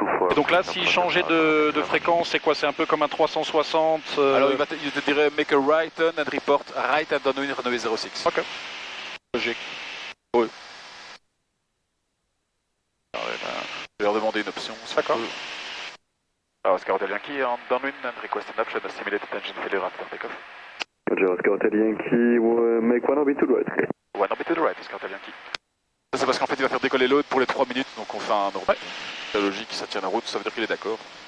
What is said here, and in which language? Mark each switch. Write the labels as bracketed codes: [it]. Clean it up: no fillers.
[fr] Et donc là, s'il changeait de fréquence, c'est quoi? C'est un peu comme un 360 Alors il te dirait [en] make a right turn and report right and downwind runway 06. [fr] Ok. Logique. Oui. Je vais leur demander une option. D'accord. [en] Alors Oscar Hotel Yankee on downwind and request an option of simulated engine failure after takeoff. Roger, Oscar Hotel Yankee, make one orbit to the right. One orbit to the right, Oscar Hotel Yankee. [fr] Ça c'est parce qu'en fait il va faire décoller l'autre pour les 3 minutes, donc on fait un orbit. Ouais. C'est logique, ça tient la route, ça veut dire qu'il est d'accord.